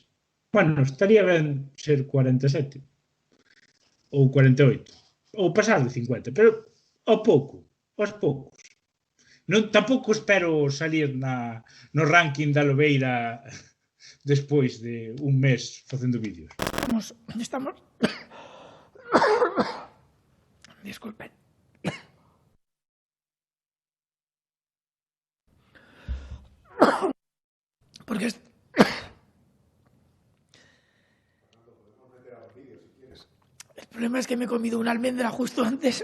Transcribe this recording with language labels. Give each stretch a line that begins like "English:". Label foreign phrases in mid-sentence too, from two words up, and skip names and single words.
Galician: Bueno, estaría ben ser 47 ou 48 ou pasar de 50, pero aos poucos. Non, tampouco espero salir no ranking da Lobeira despois de un mes facendo vídeos.
Spanish: Estamos... Disculpen. Porque el problema es que me he comido una almendra justo antes.